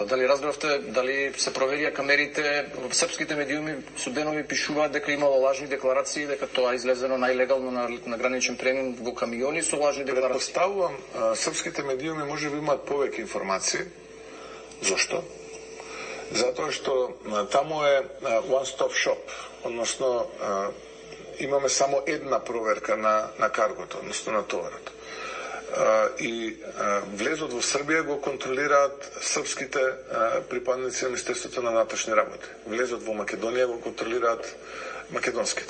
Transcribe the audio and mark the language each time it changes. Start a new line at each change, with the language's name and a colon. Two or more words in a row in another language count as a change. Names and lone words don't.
Macedonian: Дали разбравте, дали се проверија камерите? Српските медиуми суденови пишуваат дека имало лажни декларации, дека тоа излезено најлегално на граничен премин во камиони со лажни декларации. Предпоставувам, српските медиуми може би имаат повеќе информации. Зошто? Затоа што таму е
English: one-stop shop,
Macedonian: односно имаме само една проверка на каргото, односно на товарот. И влезот во Србија го контролираат српските припадници на Министерството на внатрешни работи. Влезот во Македонија го контролираат македонските.